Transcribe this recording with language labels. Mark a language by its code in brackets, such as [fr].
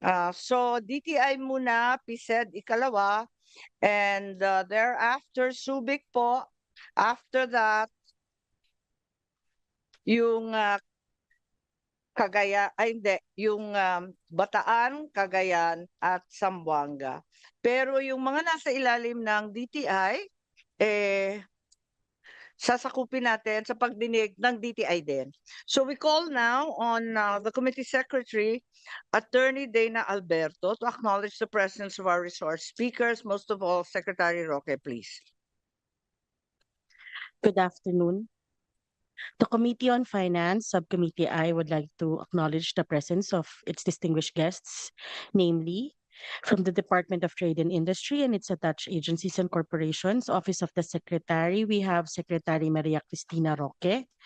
[tl] So DTI muna, PSED ikalawa, [en] and thereafter, [tl] Subic po. [en] After that, [tl] yung hindi, yung Bataan, Cagayan at Zamboanga. Pero yung mga nasa ilalim ng DTI, sasakupin natin sa pagdinig ng DTI din. [en] So we call now on the Committee Secretary, Attorney Dana Alberto, to acknowledge the presence of our resource speakers, most of all, Secretary Roque, please. Good afternoon. The Committee on Finance, Subcommittee I, would like to acknowledge the presence of its distinguished guests, namely from the Department of Trade and Industry and its attached agencies and corporations, Office of the Secretary, we have Secretary Maria Cristina Roque.